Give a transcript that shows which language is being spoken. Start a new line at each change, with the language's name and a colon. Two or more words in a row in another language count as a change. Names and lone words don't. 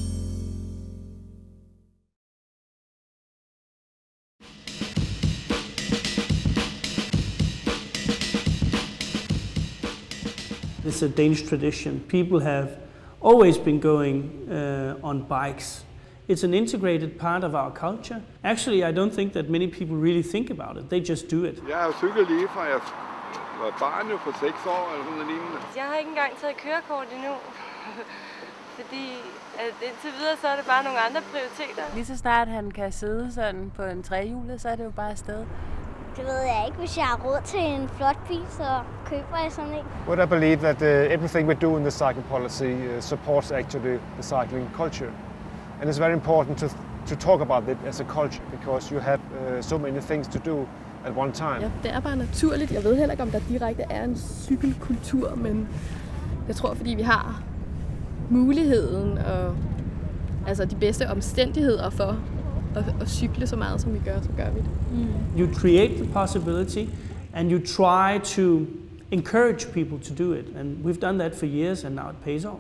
English: It's a Danish tradition. People have always been going on bikes. It's an integrated part of our culture. Actually, I don't think that many people really think about it. They just do it.
Danish: Jeg har jo cyklet lige fra jeg var barn jo på 6 år eller sådan noget lignende. Jeg har ikke engang taget kørekort endnu. Fordi indtil videre så er det bare nogle andre prioriteter. Lige så snart han kan sidde sådan på en trehjulet, så er det jo bare afsted. Det ved jeg ikke. Hvis jeg har råd til en flot bil, så køber jeg sådan en.
English: Would I believe that everything we do in the cycling policy supports actually the cycling culture? And it's very important to talk about it as a culture, because you have so many things to do at one time.
Danish: Ja, det er bare naturligt. Jeg ved heller ikke, om der direkte er en cykelkultur, men jeg tror, fordi vi har muligheden og altså de bedste omstændigheder for at cykle så meget, som vi gør, så gør vi det.
English: You create the possibility, and you try to encourage people to do it, and we've done that for years, and now it pays off.